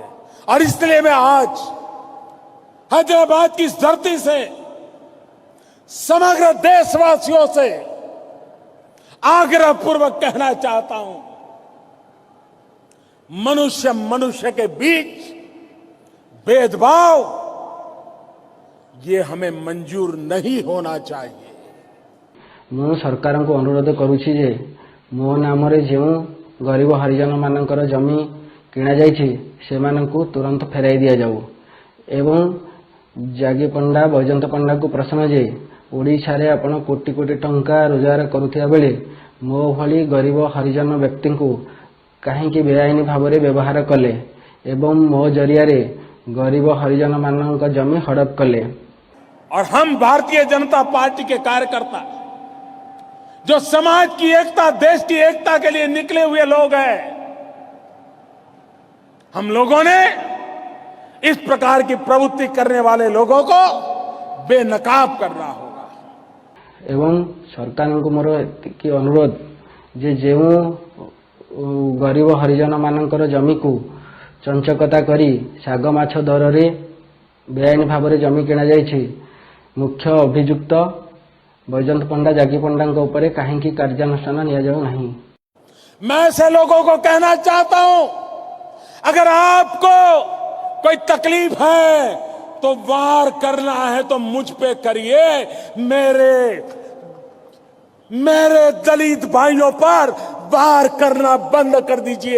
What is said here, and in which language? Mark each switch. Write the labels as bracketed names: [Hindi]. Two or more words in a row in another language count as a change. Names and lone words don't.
[Hindi] और इसलिए मैं आज हैदराबाद की इस धरती से समग्र देशवासियों से आग्रह पूर्वक कहना चाहता हूं, मनुष्य मनुष्य के बीच भेदभाव ये हमें मंजूर नहीं होना चाहिए। [Odia] ମୁଁ ସରକାର କୁ ଅନୁରୋଧ କରୁଛି ଯେ ମୋ ନାମ ରେ ଯୋ ଗରିବ ହରିଜନ ମାନଙ୍କର ଜମି କିଣାଯାଇଛି ସେମାନଙ୍କୁ ତୁରନ୍ତ ଫେରାଇ ଦିଆଯାଉ ଏବଂ ଜାଗି ପଣ୍ଡା ବୈଜନ୍ତ ପଣ୍ଡାଙ୍କୁ ପ୍ରଶ୍ନ ଯେ ଓଡ଼ିଶାରେ ଆପଣ କୋଟି କୋଟି ଟଙ୍କା ରୋଜଗାର କରୁଥିବା ବେଳେ ମୋ ଭଳି ଗରିବ ହରିଜନ ବ୍ୟକ୍ତିଙ୍କୁ କାହିଁକି ବେଆଇନ ଭାବରେ ବ୍ୟବହାର କଲେ ଏବଂ ମୋ ଜରିଆରେ ଗରିବ ହରିଜନ ମାନଙ୍କ ଜମି ହଡପ କଲେ। [Hindi] और हम भारतीय जनता पार्टी के कार्यकर्ता जो समाज की एकता, देश की एकता के लिए निकले हुए लोग हैं, हम लोगों ने इस प्रकार की प्रवृत्ति करने वाले लोगों को बेनकाब करना होगा। [Odia] ଏବଂ ସରକାରଙ୍କୁ ମୋର ଏତିକି ଅନୁରୋଧ ଯେ ଯେଉଁ ଗରିବ ହରିଜନ ମାନଙ୍କର ଜମିକୁ ଚଞ୍ଚକତା କରି ଶାଗ ମାଛ ଦରରେ ବେଆଇନ ଭାବରେ ଜମି କିଣାଯାଇଛି ମୁଖ୍ୟ ଅଭିଯୁକ୍ତ ବୈଜନ୍ତ ପଣ୍ଡା ଜାଗି ପଣ୍ଡାଙ୍କ ଉପରେ କାହିଁକି କାର୍ଯ୍ୟାନୁଷ୍ଠାନ ନିଆଯାଉ ନାହିଁ। [Hindi] मैं ऐसे लोगों को कहना चाहता हूं, अगर आपको कोई तकलीफ है तो वार करना है तो मुझ पे करिए, मेरे दलित भाइयों पर वार करना बंद कर दीजिए।